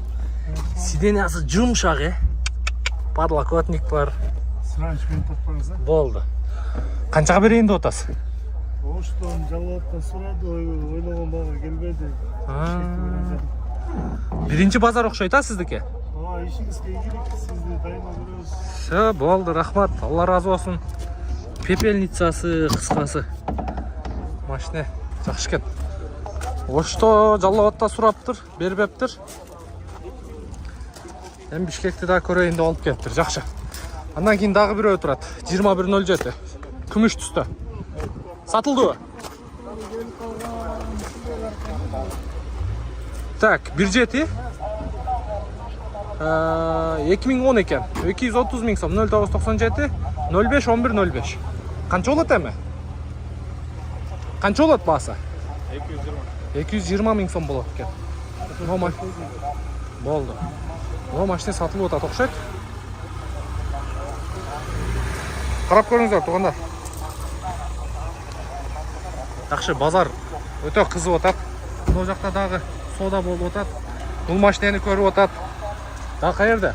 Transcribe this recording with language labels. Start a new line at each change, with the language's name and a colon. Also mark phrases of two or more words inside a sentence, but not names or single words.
Kyrgyz: Сидениясы жумшак, подлокотник бар. Сранчмен таппаңыз, Болды. Канчага берейин деп атасыз? Оштон жалаптан сурады, ойлогон бага келбеди. Биринчи базар окшойт сиздики? Ишиңизге ийгилик, сизди дайыма көрөбүз. Все, болды, рахмат. Алла разы болсын. Пепельницасы, кыскасы. Машина жакшы экен. Ошто жаллабатта сураптыр, бербептир. Эми Бишкекти да көрөйүн деп алып келиптир. Жакшы. Андан кийин дагы бирөө турат. 2107. Күмүш түстө. Сатылдыбы? Так, 17 2010 екен. 230 миң сом, 0997 05 11 05. Қанша болот эми? Қанша болот баасы? 220 миң сом болот екен. Болды. Мына машина сатылып атат окшойт. Қарап көрүңүздөр туғандар. Жакшы, базар өтө кызып атат. Мына жакта дагы сода болуп атат. Бул машинени көрүп атат. Да каерде?